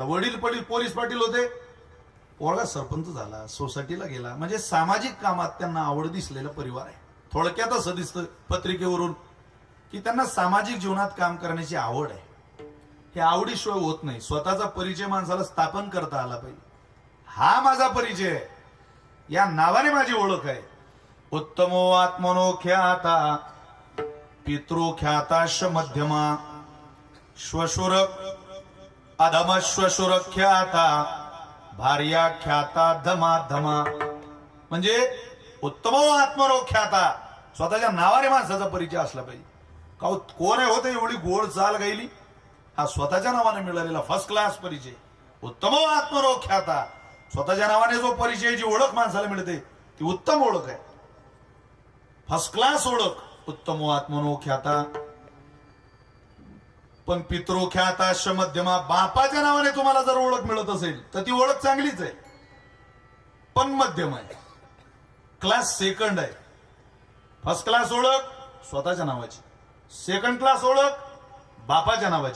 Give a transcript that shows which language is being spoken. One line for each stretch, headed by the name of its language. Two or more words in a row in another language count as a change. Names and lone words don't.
Marathi: वडील पोलीस पाटील होते, पोरगा सरपंच झाला, सोसायटीला गेला, म्हणजे सामाजिक कामात त्यांना आवड दिसलेला परिवार आहे. थोडक्यात असं दिसतं पत्रिकेवरून की त्यांना सामाजिक जीवनात काम करण्याची आवड आहे. हे आवडीशिवाय होत नाही. स्वतःचा परिचय माणसाला स्थापन करता आला पाहिजे. हा माझा परिचय आहे, या नावाने माझी ओळख आहे.
Sanskrit: उत्तमो आत्मनो ख्याता, पितृ ख्याताश मध्यमा, श्वशुर अधम श्वशुर ख्याता, भार्या ख्याता धमा धमा. म्हणजे उत्तमो आत्मनो ख्याता,
Marathi: स्वतःच्या नावाने माणसाचा परिचय असला पाहिजे. का कोण आहे होते एवढी गोड चाल गायली, हा स्वतःच्या नावाने मिळालेला
English: first class
Marathi: परिचय.
Sanskrit: उत्तमो आत्मनो ख्याता,
Marathi: स्वतःच्या नावाने जो परिचय, जी ओळख माणसाला मिळते ती उत्तम ओळख आहे,
English: first class
Marathi: ओळख.
Sanskrit: उत्तमो आत्मनो ख्याता.
Marathi: पण
Sanskrit: पितृ ख्याताश मध्यमा,
Marathi: बापाच्या नावाने तुम्हाला जर ओळख मिळत असेल तर ती ओळख चांगलीच आहे, पण मध्यम आहे,
English: class second
Marathi: आहे.
English: first class
Marathi: ओळख स्वतःच्या नावाची,
English: second class
Marathi: ओळख बापाच्या नावाची.